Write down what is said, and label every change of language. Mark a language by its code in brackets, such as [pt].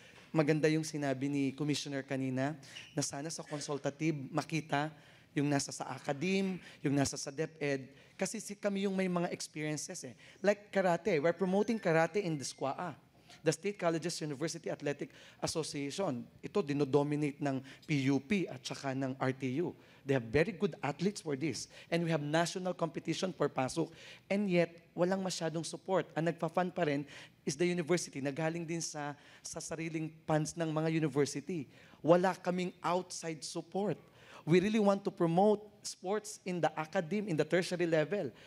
[tl] Maganda yung sinabi ni Commissioner kanina, na sana sa consultative makita yung nasa sa academe, yung nasa sa DepEd, kasi kami yung may mga experiences eh. [en] Like karate, we're promoting karate in the SQUA. The State Colleges University Athletic Association. [tl] Ito, dinodominate ng PUP at saka ng RTU. [en] They have very good athletes for this. And we have national competition for pasok. [tl] And yet, walang masyadong support. Ang nagpa-fund pa rin [en] is the university [tl] na galing din sa sariling funds ng mga university. Wala kaming outside support. [en] We really want to promote sports in the academe, in the tertiary level.